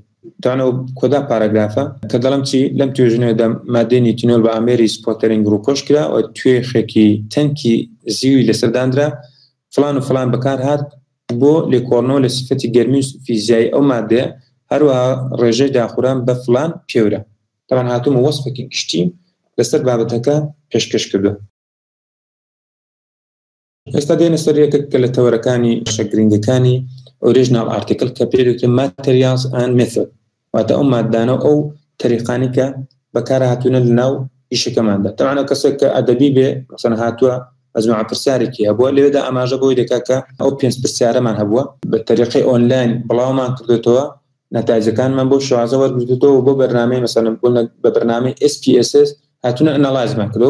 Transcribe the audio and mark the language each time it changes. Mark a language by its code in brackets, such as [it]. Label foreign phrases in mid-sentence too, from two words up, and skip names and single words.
[ckb] دەتوانەوە کۆدا پاراگرافە کە دەڵم چی لەم توێژنەوەدا مادەی نیتینۆڵ بە ئامێری سپۆتەرینگ ڕووپۆش کرا و توێخێکی تەنکی زیوی لەسەردانرا فلان و فلان بەکار هات بۆ لێکۆڵنەوە لە سیفەتی گەرمی و فیزیایی ئەو مادەیە، هەروەها ڕێژەی داخوران بە فلان پێورە. تەمان هاتوومە وەسفێکی گشتی لەسەر بابەتەکە پێشکەش کردووە. ئێستا دێنە سەر یەکێک کە لە تەوەرەکانی شەگرنگەکانی [en] original article [ckb] کە پێ دەوترێت [en] materials and method [ckb] واتە ئەو مادانە ئەو طریقانی کە بەکار هاتوونە لەناو ئیشەکەماندا. طبعا کەسێک کە ئەدەبی بێ مثلا هاتووە مجموعة پرسیارێکی هەبووە لێدا ئاماژە بۆی دەکات کە ئەو 5 پرسیارەمان هەبووە بە طریقی ئۆنلاین بڵاومان کردوێتەوە نەتایجەکانمان بۆ شوازە وەرگرتووە بۆ بەرنامەی مثلا بە بەرنامەی SPSS هاتوونە ئەناڵایزمان کردەوە.